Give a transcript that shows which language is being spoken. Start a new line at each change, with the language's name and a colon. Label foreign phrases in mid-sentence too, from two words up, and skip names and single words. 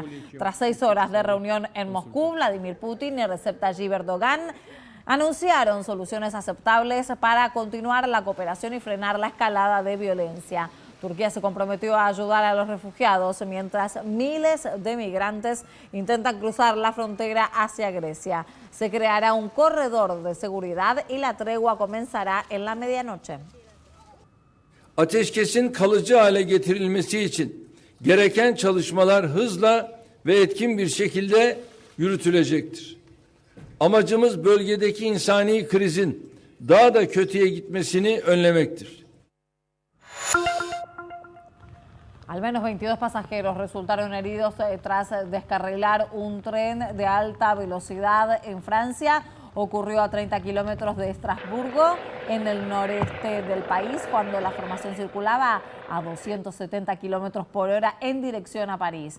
Spanish: Tras 6 horas de reunión en Moscú, Vladimir Putin y Recep Tayyip Erdogan anunciaron soluciones aceptables para continuar la cooperación y frenar la escalada de violencia. Turquía se comprometió a ayudar a los refugiados mientras miles de migrantes intentan cruzar la frontera hacia Grecia. Se creará un corredor de seguridad y la tregua comenzará en la medianoche.
Turkish: Ateşkesin kalıcı hale getirilmesi için gereken çalışmalar hızla ve etkin bir şekilde yürütülecektir. Amacımız bölgedeki insani krizin daha da kötüye gitmesini önlemektir.
Spanish: Al menos 22 pasajeros resultaron heridos tras descarrilar un tren de alta velocidad en Francia. Ocurrió a 30 kilómetros de Estrasburgo, en el noreste del país, cuando la formación circulaba a 270 kilómetros por hora en dirección a París.